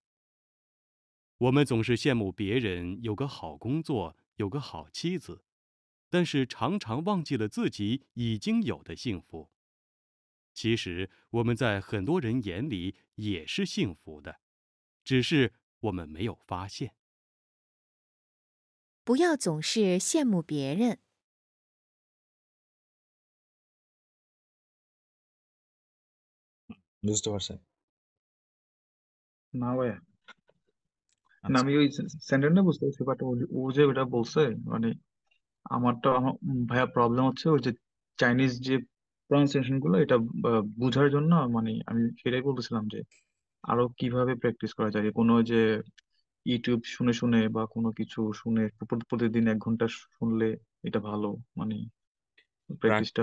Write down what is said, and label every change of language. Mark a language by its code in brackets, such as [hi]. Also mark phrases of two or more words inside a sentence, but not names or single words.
[zh] 我们总是羡慕别人有个好工作，有个好妻子，但是常常忘记了自己已经有的幸福。其实我们在很多人眼里也是幸福的，只是我们没有发现。不要总是羡慕别人。 [bn] বুঝতে পারছেন? না ভাইয়া, না আচ্ছা। আমি ওই সেন্টেন্সটা বুঝতে পারছি, বাট ও যে ওটা বলছে মানে আমার ভাইয়া প্রবলেম হচ্ছে ওই যে চাইনিজ যে প্রনাউন্সিয়েশন গুলো এটা বোঝার জন্য মানে আমি সেটাই বলতেছিলাম যে আরো কিভাবে প্র্যাকটিস করা যায়, কোনো যে ইউটিউব শুনে শুনে বা কোনো কিছু শুনে প্রতিদিন 1 ঘন্টা শুনলে এটা ভালো, মানে প্র্যাকটিসটা